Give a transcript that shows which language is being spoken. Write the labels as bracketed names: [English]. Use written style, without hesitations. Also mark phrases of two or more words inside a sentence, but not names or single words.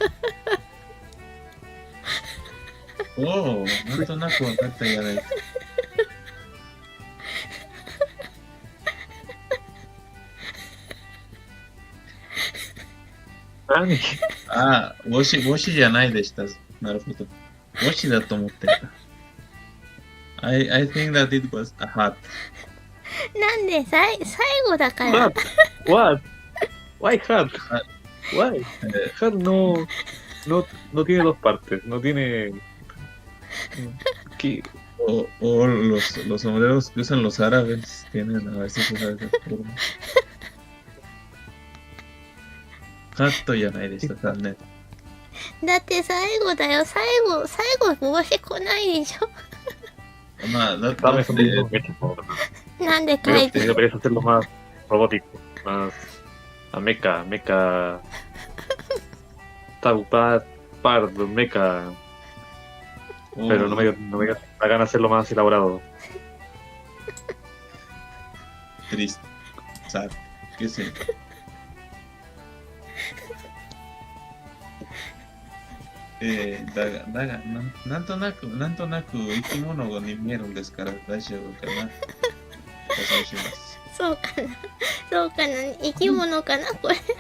[Japanese] おお、なんとなく分かったじゃないか。何ああ、帽子じゃないでした。なるほど。帽子だと思ってた。 [English] I think that it was a hat. [Japanese] なんで最後だから。 [English] What? Why hat? Why? [Spanish] Hat no tiene dos partes. No tiene. O los sombreros que usan los árabes tienen a veces esa forma. [Japanese] カットじゃないでしたかね。だって最後だよ。最後帽子来ないでしょ。まあ、だって。なんで書いてる。 [Spanish] Deberías hacerlo más robótico, más a mecha, pardo, mecha, pero no me hagan hacerlo más elaborado. Triste. Sad. ¿Qué sé? [Japanese] だがなんとなく生き物に見えるんですから大丈夫かな。お願いします。そうかな。生き物かなこれ。